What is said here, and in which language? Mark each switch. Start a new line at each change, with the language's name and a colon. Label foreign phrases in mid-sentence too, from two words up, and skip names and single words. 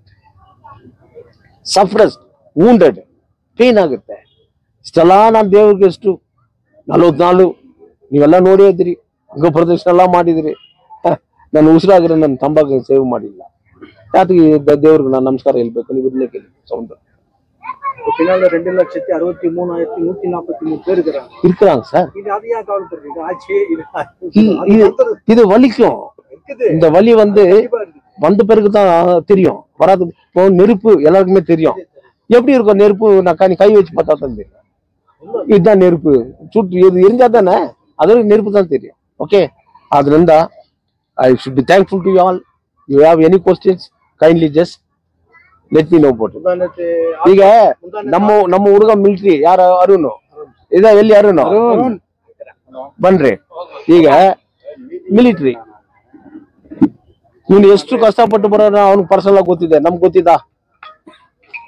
English: suppressed, wounded, pain ಆಗುತ್ತೆ.
Kannada: ಇಷ್ಟೆಲ್ಲ ನಾನು ದೇವ್ರಿಗೆ ಎಷ್ಟು 44 ನೀವೆಲ್ಲ ನೋಡಿ ಇದ್ರಿ, ಅಂಗ ಪ್ರದಕ್ಷಿಣೆ ಎಲ್ಲ ಮಾಡಿದ್ರಿ. ನಾನು ಉಸಿರಾಗ್ರೆ ನನ್ನ ತಂಬಾಕು ಸೇವ್ ಮಾಡಿಲ್ಲ. ಯಾತಕ್ಕೆ ದೇವ್ರಿಗೆ ನಾನು ನಮಸ್ಕಾರ ಹೇಳ್ಬೇಕು? ನೀವು ಇರ್ಲಿಕ್ಕೆ ಸೌಂಡ್
Tamil: பின்னால 2,63,143 பேர் இருக்கிறாங்க சார். இது வலிக்கும். இந்த வலி வந்த பிறகுதான் தெரியும், வராது. நெருப்பு எல்லாருக்குமே தெரியும் எப்படி இருக்கும். நெருப்பு நான் கை வச்சு பார்த்தா தான் தெரியும். இதுதான் நெருப்பு, சுட்டு இது எரிஞ்சா தானே அதோட நெருப்பு தான் தெரியும். ஓகே, அதுல
English: I should be thankful to you all. You have any questions, kindly just let me know about it.
Kannada: ಈಗ ನಮ್ಮ ಹುಡುಗ ಮಿಲಿಟರಿ ಯಾರು? ಅರುಣ್. ಇದ ಎಲ್ಲಿ ಅರುಣ್? ಬನ್ರಿ. ಈಗ ಮಿಲಿಟರಿ ಇವನು ಎಷ್ಟು ಕಷ್ಟಪಟ್ಟು ಬರೋಣ ಅವ್ನಿಗೆ ಪರ್ಸನಲ್ ಆಗಿ ಗೊತ್ತಿದೆ, ನಮ್ಗೆ ಗೊತ್ತಿದ್ದ?